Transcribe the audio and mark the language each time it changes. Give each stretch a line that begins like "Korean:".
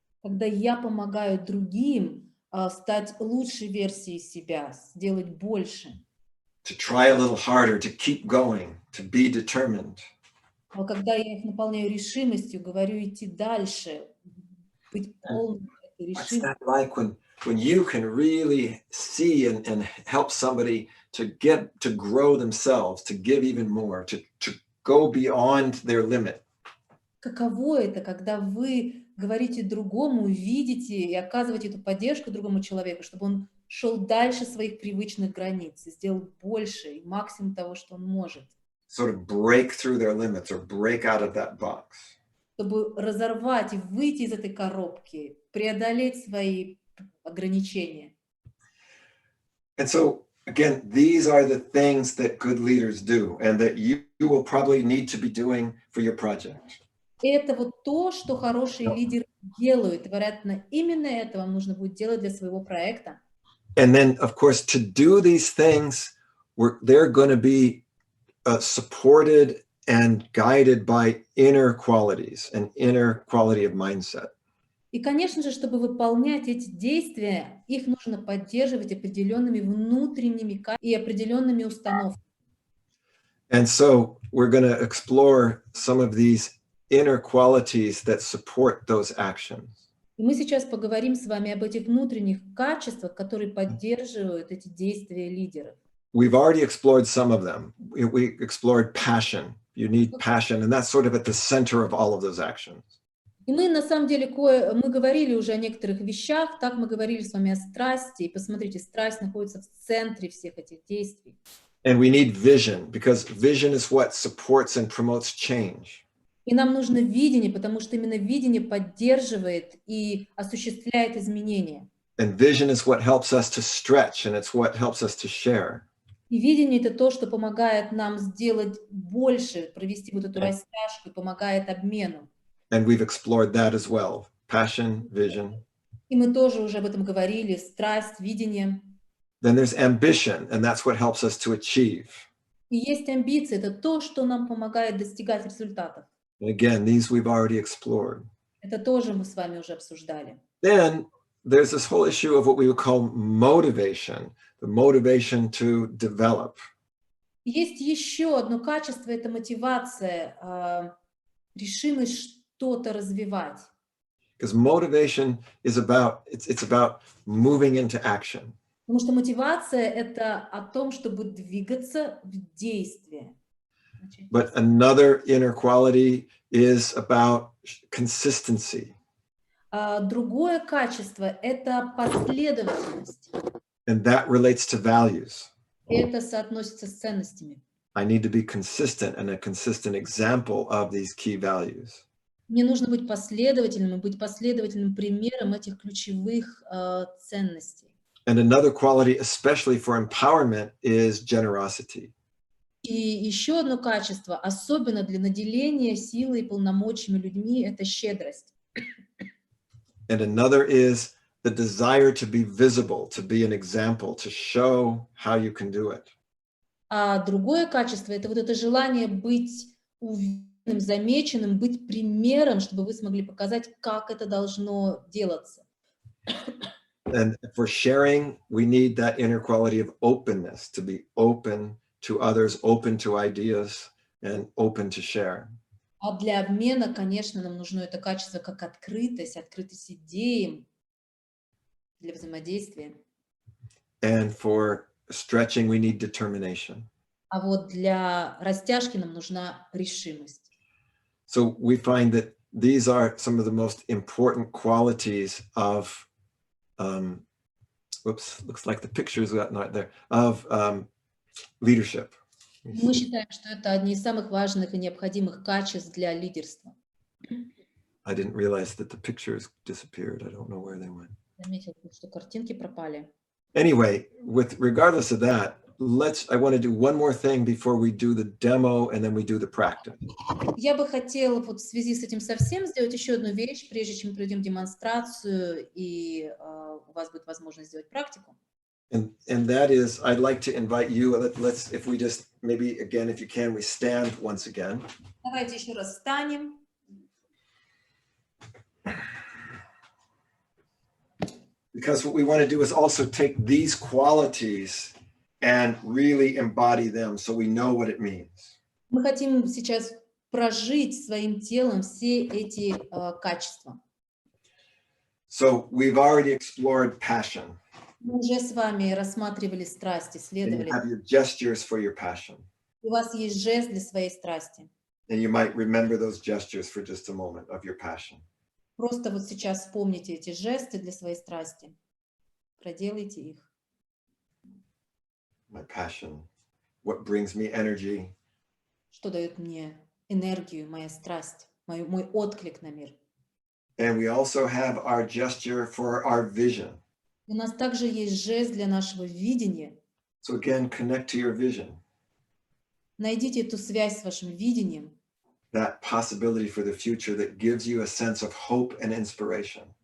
Russian: когда я помогаю другим стать лучшей версией себя, сделать больше.
English: To try a little harder, to keep going, to be determined.
Russian: А когда я их наполняю решимостью, говорю идти дальше, быть полным этой
English: What's
Russian: решимостью.
English: that like when you can really see and help somebody to grow themselves, to give even more, to go beyond their limit?
Russian: Каково это, когда вы говорите другому, видите и оказываете эту поддержку другому человеку, чтобы он шел дальше своих привычных границ и сделал больше и максимум того, что он может.
English: Sort of break through their limits or break out of that box.
Russian: Чтобы разорвать и выйти из этой коробки, преодолеть свои ограничения.
English: And so, again, these are the things that good leaders do and that you will probably need to be doing for your project.
Russian: Это вот то, что хорошие лидеры делают. И, вероятно, именно это вам нужно будет делать для своего проекта.
English: And then, of course, to do these things, they're going to be supported and guided by inner qualities, an inner quality of mindset.
Russian: И, конечно же, чтобы выполнять эти действия, их нужно поддерживать определенными внутренними и определенными установками.
English: And so we're going to explore some of these inner qualities that support those actions.
Russian: И мы сейчас поговорим с вами об этих внутренних качествах, которые поддерживают эти действия лидеров.
English: We've already explored some of them. We explored passion. You need passion, and that's sort of at the center of all of those actions.
Russian: И мы, на самом деле, мы говорили уже о некоторых вещах, так мы говорили с вами о страсти, и посмотрите, страсть находится в центре всех этих действий.
English: And we need vision, because vision is what supports and promotes change.
Russian: И нам нужно видение, потому что именно видение поддерживает и осуществляет изменения.
English: And vision is what helps us to stretch, and it's what helps us to share.
Russian: И видение — это то, что помогает нам сделать больше, провести вот эту растяжку, и помогает обмену.
English: And we've explored that as well. Passion, vision.
Russian: И мы тоже уже об этом говорили, страсть, видение.
English: Then there's ambition, and that's what helps us to achieve.
Russian: И есть амбиции, это то, что нам помогает достигать результатов.
English: And again, these we've already explored.
Russian: Это тоже мы с вами уже обсуждали.
English: Then there's this whole issue of what we would call motivation, the motivation to develop.
Russian: Есть еще одно качество, это мотивация, решимость что-то развивать.
English: Because motivation is about, it's about moving into action.
Russian: Потому что мотивация — это о том, чтобы двигаться в действие.
English: But another inner quality is about consistency.
Russian: Другое качество — это последовательность.
English: And that relates to values.
Russian: Это соотносится с ценностями.
English: I need to be consistent and a consistent example of these key values.
Russian: Мне нужно быть последовательным и быть последовательным примером этих ключевых ценностей.
English: And another quality, especially for empowerment, is generosity.
Russian: И еще одно качество, особенно для наделения силой и полномочиями людьми, это щедрость.
English: And another is the desire to be visible, to be an example, to show how you can do it.
Russian: А другое качество — это вот это желание быть увиденным, замеченным, быть примером, чтобы вы смогли показать, как это должно делаться.
English: And for sharing, we need that inner quality of openness, to be open to others, open to ideas, and open to share.
Russian: А для обмена, конечно, нам нужно это качество как открытость, открытость идеям для взаимодействия.
English: And for stretching, we need determination.
Russian: А вот для растяжки нам нужна решимость.
English: So we find that these are some of the most important qualities of, whoops, looks like the picture is not there, of leadership.
Russian: Мы считаем, что это одни из самых важных и необходимых качеств для лидерства.
English: I didn't realize that the pictures disappeared. I don't know where they went.
Russian: Заметил, что картинки пропали.
English: Anyway, regardless of that, I want to do one more thing before we do the demo and then we do the practice.
Russian: Я бы хотела вот в связи с этим совсем сделать еще одну вещь, прежде чем проведем демонстрацию и у вас будет возможность сделать практику.
English: And that is, I'd like to invite you, let's, if we just, maybe again, if you can, we stand once again.
Russian: Давайте еще раз встанем.
English: Because what we want to do is also take these qualities and really embody them so we know what it means.
Russian: Мы хотим сейчас прожить своим телом все эти качества.
English: So we've already explored passion.
Russian: Мы уже с вами рассматривали страсти,
English: And you
Russian: исследовали.
English: have your gestures for your passion.
Russian: У вас есть жест для своей страсти. And you might remember those gestures for just a moment of your passion. Просто вот сейчас вспомните эти жесты для своей страсти. Проделайте их.
English: My passion, what brings me energy.
Russian: Что дает мне энергию, моя страсть, мой отклик на мир.
English: And we also have our gesture for our vision.
Russian: У нас также есть жест для нашего видения.
English: So again, connect to your vision.
Russian: Найдите эту связь с вашим видением.
English: That possibility for the future that gives you a sense of hope and inspiration.